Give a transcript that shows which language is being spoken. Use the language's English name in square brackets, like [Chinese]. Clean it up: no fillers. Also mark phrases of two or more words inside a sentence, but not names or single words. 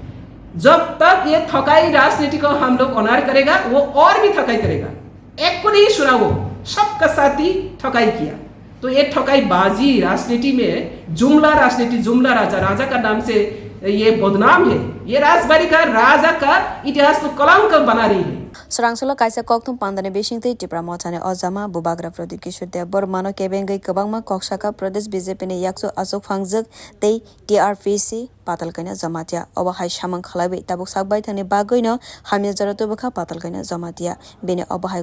[Hindi] जब तक ये ठकाई राजनीति को हम लोग ऑनर करेगा, वो और भी ठकाई करेगा। एक को नहीं सुना, वो सबका साथ ही ठकाई किया। तो ये ठकाई बाजी राजनीति में जुमला राजनीति, जुमला राजा का नाम से ये बदनाम है। ये राजबाड़ी का राजा का इतिहास को कलंक बना रही है। [Kok Borok] Serangsolo kaisa kokthum pandane besingtei tipra mochane ojama bubagra Pradeep Kishore Dea Bormano kebengai kabangma koksaka Pradesh BJP ni yakso asok phangjak tei TRPC patalkaina jamatia obahai samang khalaibai tabuk sakbai thani bagoino hamya jarato bokha patalkaina jamatia beni obahai